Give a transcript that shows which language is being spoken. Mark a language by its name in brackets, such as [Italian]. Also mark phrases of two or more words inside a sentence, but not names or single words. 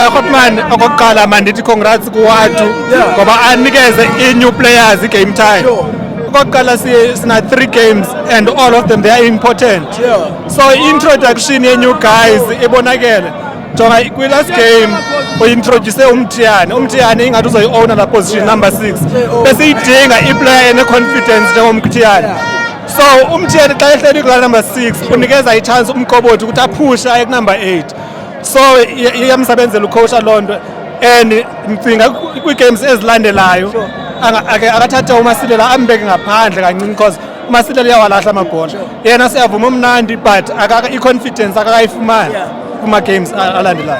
[Xhosa] Hotman okokuqala mandithi congrats kuwathu ngoba anikeze i- [English] new players [Xhosa] i- [English] game time. [Xhosa] Okokuqala sina [English] 3 games and all of them they are important. [Xhosa] So introduction ye- [English] new guys [Xhosa] ibonakele. Jonga kwi- [English] last game [Xhosa] uintroduce umthiyane ingathi uzoyi-owner la [English] position number [Xhosa] 6 bese idinga i-player ene-confidence njengomthiyane. So umthiyane xa ehleli kula number 6 unikeza i-chance umqobothi ukuthi aphushe aye ku-number 8. So iyamsebenzela ucoach loo nto and ngicinga kwi-games ezilandelayo akathathe uMasilela ambeke ngaphandle kancane because uMasilela uyawalahla amabhola yena siyavuma umnandi but i-confidence akakayifumani kuma-games alandelayo.